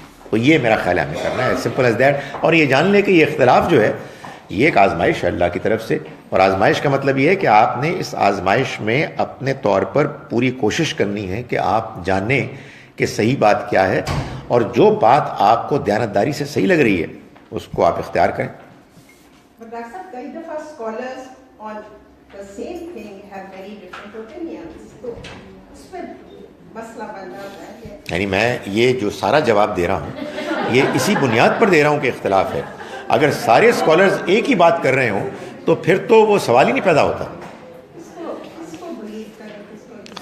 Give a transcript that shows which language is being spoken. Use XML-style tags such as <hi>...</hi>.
<ur>تو یہ میرا خیال ہے ہمیں کرنا ہے,</ur> <en>Simple as that.</en> <ur>اور یہ جان لیں کہ یہ اختلاف جو ہے یہ ایک آزمائش ہے اللہ کی طرف سے, اور آزمائش کا مطلب یہ ہے کہ آپ نے اس آزمائش میں اپنے طور پر پوری کوشش کرنی ہے کہ آپ جانیں کہ صحیح بات کیا ہے, اور جو بات آپ کو دیانتداری سے صحیح لگ رہی ہے اس کو آپ اختیار کریں. ڈاکٹر صاحب کئی دفعہ scholars on</ur> <en>the same thing have very different opinions.</en> <ur>تو اس پر مسئلہ بن جاتا ہے کہ یعنی میں یہ جو سارا جواب دے رہا ہوں یہ اسی بنیاد پر دے رہا ہوں کہ اختلاف ہے. اگر سارے اسکالرز ایک ہی بات کر رہے ہوں تو پھر تو وہ سوال ہی نہیں پیدا ہوتا. کس کو بلیو کریں, کس کو</ur>